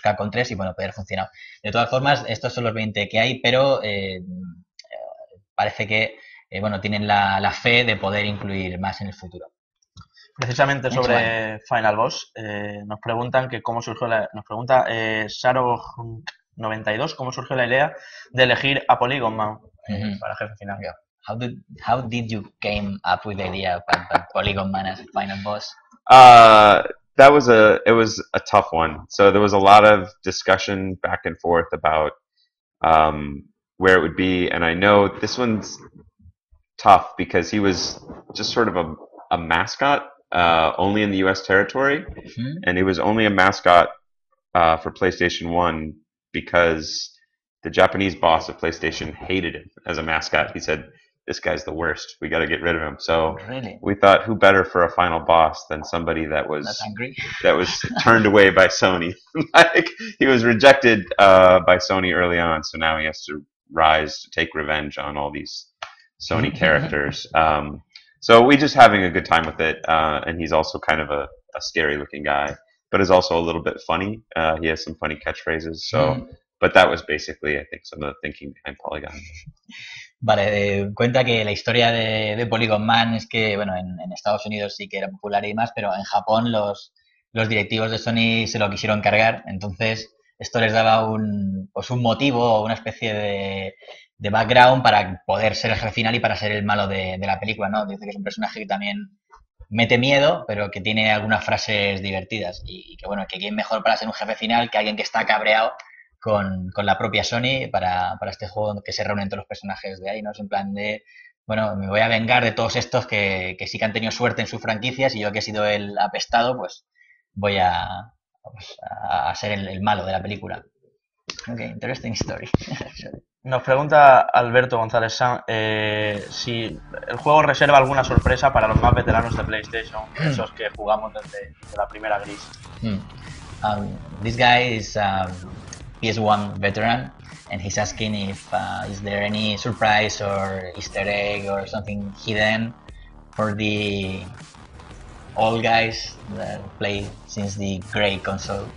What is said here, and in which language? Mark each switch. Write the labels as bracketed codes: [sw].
[es] Capcom 3 y bueno, poder funcionar. De todas formas, estos son los 20 que hay, pero parece que bueno, tienen la fe de poder incluir más en el futuro. Precisamente [en] Next one. [es] sobre Final Boss, nos preguntan que cómo surgió nos pregunta Saro92 cómo surgió la idea de elegir a Polygon Man para jefe final. [en] Yeah. How did you came up with the idea of Polygon Man as a final boss? It was a tough one. So there was a lot of discussion back and forth about where it would be, and I know this one's tough because he was just sort of a mascot only in the U.S. territory, and he was only a mascot for PlayStation 1 because the Japanese boss of PlayStation hated him as a mascot. He said, "This guy's the worst. We got to get rid of him." So really? we thought, who better for a final boss than somebody that was turned away by Sony? Like, he was rejected by Sony early on, so now he has to rise to take revenge on all these Sony characters. So we just having a good time with it, and he's also kind of a scary looking guy, but is also a little bit funny. He has some funny catchphrases. So, but that was basically, I think, some of the thinking behind Polygon. [es] Vale, cuenta que la historia de Polygon Man es que, bueno, en Estados Unidos sí que era popular y demás, pero en Japón los directivos de Sony se lo quisieron cargar, entonces esto les daba un motivo o una especie de background para poder ser el jefe final y para ser el malo de la película, ¿no? Dice que es un personaje que también mete miedo, pero que tiene algunas frases divertidas y que, bueno, que quién mejor para ser un jefe final que alguien que está cabreado con la propia Sony para este juego que se reúnen todos los personajes de ahí, ¿no? Es en plan de, bueno, me voy a vengar de todos estos que sí que han tenido suerte en sus franquicias y yo que he sido el apestado, pues voy a ser el malo de la película. [en] Ok, interesting story. [es] Nos pregunta Alberto González San si el juego reserva alguna sorpresa para los más veteranos de PlayStation, esos que jugamos desde la primera gris. [en] This guy is PS1 veteran, and he's asking if is there any surprise or Easter egg or something hidden for the old guys that play since the gray console.